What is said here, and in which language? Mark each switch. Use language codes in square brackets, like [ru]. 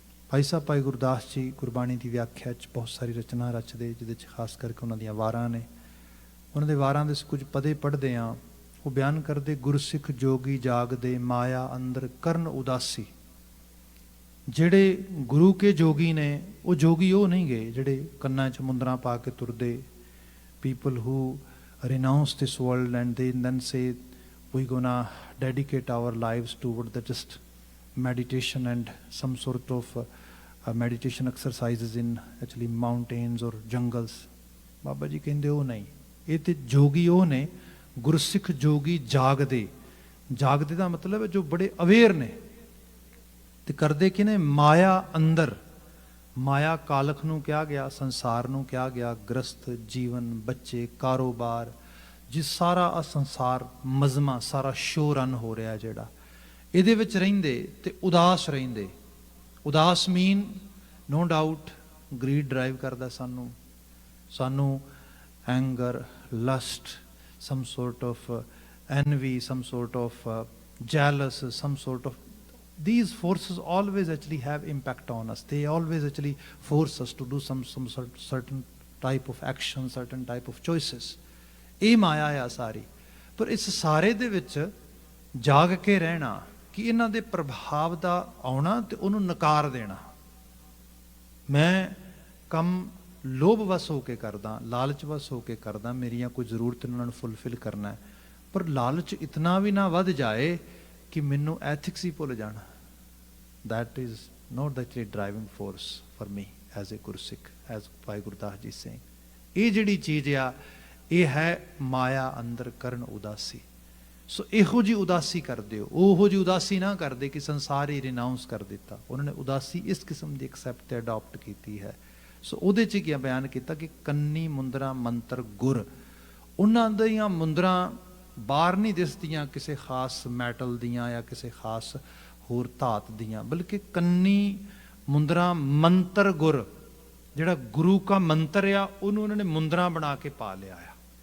[pa] ਭਾਈ ਸਾਹਿਬ ਭਾਈ ਗੁਰਦਾਸ ਜੀ ਗੁਰਬਾਣੀ ਦੀ ਵਿਆਖਿਆ 'ਚ ਬਹੁਤ ਸਾਰੀ ਰਚਨਾ ਰਚਦੇ, ਜਿਹਦੇ 'ਚ ਖਾਸ ਕਰਕੇ ਉਹਨਾਂ ਦੀਆਂ ਵਾਰਾਂ ਨੇ। ਉਹਨਾਂ ਦੇ ਵਾਰਾਂ ਦੇ ਕੁਝ ਪਦੇ ਪੜ੍ਹਦੇ ਹਾਂ, ਉਹ ਬਿਆਨ ਕਰਦੇ ਗੁਰਸਿੱਖ ਜੋਗੀ ਜਾਗਦੇ ਮਾਇਆ ਅੰਦਰ ਕਰਨ ਉਦਾਸੀ। ਜਿਹੜੇ ਗੁਰੂ ਕੇ ਜੋਗੀ ਨੇ ਉਹ ਜੋਗੀ ਉਹ ਨਹੀਂ ਗਏ ਜਿਹੜੇ ਕੰਨਾਂ 'ਚ ਮੁੰਦਰਾਂ ਪਾ ਕੇ ਤੁਰਦੇ। [en] People who renounce this world and they then say we gonna dedicate our lives toward the just meditation and some sort of meditation exercises in actually mountains or jungles। [pa] Baba ji ਕਹਿੰਦੇ ਉਹ ਨਹੀਂ, ਇਹ ਤੇ ਜੋਗੀ ਉਹ ਨੇ ਗੁਰਸਿੱਖ ਜੋਗੀ ਜਾਗਦੇ। ਜਾਗਦੇ ਦਾ ਮਤਲਬ ਹੈ ਜੋ ਬੜੇ ਅਵੇਅਰ ਨੇ ਤੇ ਕਰਦੇ ਕਿ ਨੇ ਮਾਇਆ ਅੰਦਰ। ਮਾਇਆ ਕਾਲਖ ਨੂੰ ਕਿਹਾ ਗਿਆ, ਸੰਸਾਰ ਨੂੰ ਕਿਹਾ ਗਿਆ, ਗ੍ਰਸਥ ਜੀਵਨ, ਬੱਚੇ, ਕਾਰੋਬਾਰ, ਜਿਸ ਸਾਰਾ ਆ ਸੰਸਾਰ ਮਜ਼ਮਾ, ਸਾਰਾ ਸ਼ੋਰ ਰਨ ਹੋ ਰਿਹਾ ਜਿਹੜਾ, ਇਹਦੇ ਵਿੱਚ ਰਹਿੰਦੇ ਤੇ ਉਦਾਸ ਰਹਿੰਦੇ। [en] ਉਦਾਸ mean no doubt greed drive [pa] ਕਰਦਾ ਸਾਨੂੰ [en] Anger, lust, some sort of envy, some sort of jealous, some sort of, these forces always actually have impact on us. They always actually force us to do some certain type of action, certain type of choices. [pa] ਇਹ ਮਾਇਆ ਆ ਸਾਰੀ। ਪਰ ਇਸ ਸਾਰੇ ਦੇ ਵਿੱਚ ਜਾਗ ਕੇ ਰਹਿਣਾ ਕਿ ਇਹਨਾਂ ਦੇ ਪ੍ਰਭਾਵ ਦਾ ਆਉਣਾ ਤੇ ਉਹਨੂੰ ਨਕਾਰ ਦੇਣਾ। ਮੈਂ ਕੰਮ ਲੋਭ ਵਸ ਹੋ ਕੇ ਕਰਦਾ, ਲਾਲਚ ਵਸ ਹੋ ਕੇ ਕਰਦਾ, ਮੇਰੀਆਂ ਕੋਈ ਜ਼ਰੂਰਤ ਉਹਨਾਂ ਨੂੰ ਫੁੱਲਫਿਲ ਕਰਨਾ ਹੈ, ਪਰ ਲਾਲਚ ਇਤਨਾ ਵੀ ਨਾ ਵੱਧ ਜਾਏ ਕਿ ਮੈਨੂੰ ਐਥਿਕਸ ਹੀ ਭੁੱਲ ਜਾਣਾ। [en] that is not the driving force for me as a Gursikh, as Bhai Gurdas ji saying। [pa] ਇਹ ਜਿਹੜੀ ਚੀਜ਼ ਆ ਇਹ ਹੈ ਮਾਇਆ ਅੰਦਰ ਕਰਨ ਉਦਾਸੀ। ਸੋ ਇਹੋ ਜਿਹੀ ਉਦਾਸੀ ਕਰਦੇ ਹੋ, ਉਹੋ ਜਿਹੀ ਉਦਾਸੀ ਨਾ ਕਰਦੇ ਕਿ ਸੰਸਾਰ ਹੀ ਰਿਨਾਊਂਸ ਕਰ ਦਿੱਤਾ। ਉਹਨਾਂ ਨੇ ਉਦਾਸੀ ਇਸ ਕਿਸਮ ਦੀ ਐਕਸੈਪਟ ਤੇ ਅਡਾਪਟ ਕੀਤੀ ਹੈ। ਸੋ ਉਹਦੇ 'ਚ ਕੀ ਬਿਆਨ ਕੀਤਾ ਕਿ ਕੰਨੀ ਮੁੰਦਰਾ ਮੰਤਰ ਗੁਰ, ਉਹਨਾਂ ਦੀਆਂ ਮੁੰਦਰਾਂ ਬਾਹਰ ਨਹੀਂ ਦਿਸਦੀਆਂ ਕਿਸੇ ਖਾਸ ਮੈਟਲ ਦੀਆਂ ਜਾਂ ਕਿਸੇ ਖਾਸ ਹੋਰ ਧਾਤ ਦੀਆਂ, ਬਲਕਿ ਕੰਨੀ ਮੁੰਦਰਾ ਮੰਤਰ ਗੁਰ, ਜਿਹੜਾ ਗੁਰੂ ਕਾ ਮੰਤਰ ਆ ਉਹਨੂੰ ਉਹਨਾਂ ਨੇ ਮੁੰਦਰਾਂ ਬਣਾ ਕੇ ਪਾ ਲਿਆ ਆ।